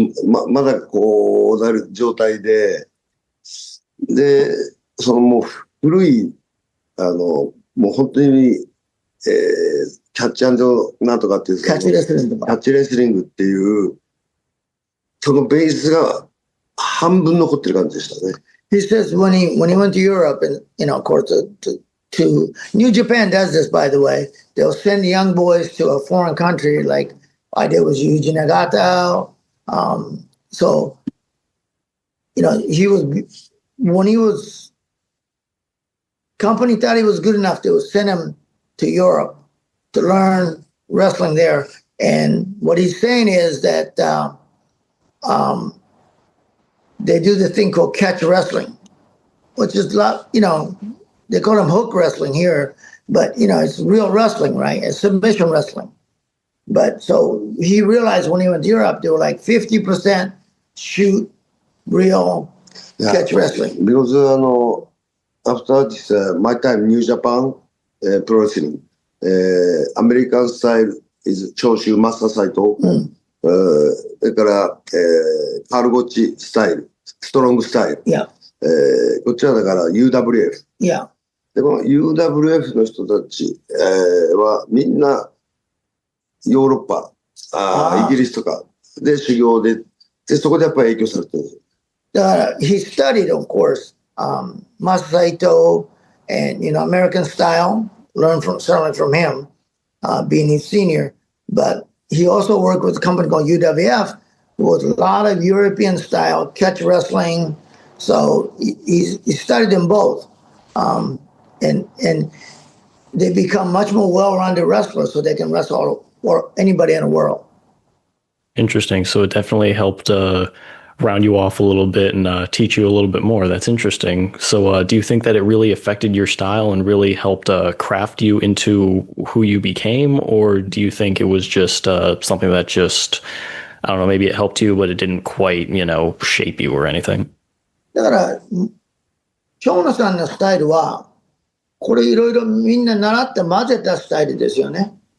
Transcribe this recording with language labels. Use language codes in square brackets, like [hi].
[ja] まだこう、なる状態で、そのもう古い、もう本当に、キャッチなんとかっていう、キャッチレスリングとか。キャッチレスリングっていう、そのベースが半分残ってる感じでしたね。 [en] He says when he went to Europe, and of course, to New Japan does this, by the way. They'll send young boys to a foreign country, like I did with Yuji Nagata. So, when he was, company thought he was good enough, they would send him to Europe to learn wrestling there. And what he's saying is that they do the thing called catch wrestling, which is, they call them hook wrestling here, but, it's real wrestling, right? It's submission wrestling. But so he realized when he went to Europe, they were like 50% shoot, real catch wrestling. Because after this, my time, New Japan Pro Wrestling, American style is Choshu Master Saito. [ja] それから、カール・ゴッチスタイル、ストロングスタイル。 [en] Yeah. [ja] こっちはだから UWF。 [en] Yeah. [ja] で、この UWF の人たち、はみんなヨーロッパ、イギリスとかで修行で、そこでやっぱり影響されてるんですよ。 [en] He studied, of course, Masahiro and, American style, learned certainly from him, being his senior, but he also worked with a company called UWF, with a lot of European style catch wrestling. So he studied them both. And they become much more well-rounded wrestlers, so they can wrestle anybody in the world. Interesting. So it definitely helped round you off a little bit and teach you a little bit more. That's interesting. So do you think that it really affected your style and really helped craft you into who you became? Or do you think it was just something that just, I don't know, maybe it helped you, but it didn't quite, shape you or anything? [ja] だから、蝶野さんのスタイルは、これいろいろみんな習って混ぜたスタイルですよね。